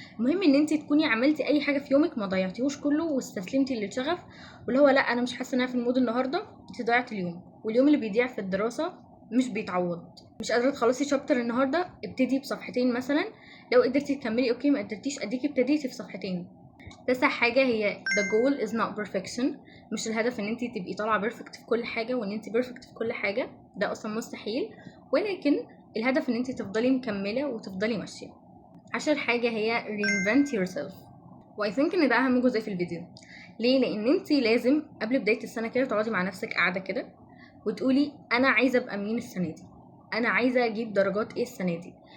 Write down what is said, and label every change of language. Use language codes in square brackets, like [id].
[ar] المهم ان انت تكوني عملتي اي حاجه في يومك، ما ضيعتيهوش كله واستسلمتي للشغف، واللي هو لا انا مش حاسه ان انا في المود النهارده، انت ضيعتي اليوم. واليوم اللي بيضيع في الدراسه مش بيتعوض. مش قادره تخلصي شابتر النهارده، ابتدي بصفحتين مثلا، لو قدرتي تكملي اوكي، ما قدرتيش اديكي ابتديتي في صفحتين. تاسع حاجة هي [en] the goal is not perfection. [ar] مش الهدف ان انتي تبقي طالعة perfect في كل حاجة وان انتي perfect في كل حاجة، ده اصلا مستحيل، ولكن الهدف ان انتي تفضلي مكملة وتفضلي ماشية. عشر حاجة هي [en] reinvent yourself، [ar] و [en] I think [ar] ان ده اهم جزء في الفيديو. ليه؟ لان انتي لازم قبل بداية السنة كده تقعدي مع نفسك قاعدة كده وتقولي انا عايزة ابقى مين السنة دي، انا عايزة اجيب درجات ايه السنة دي،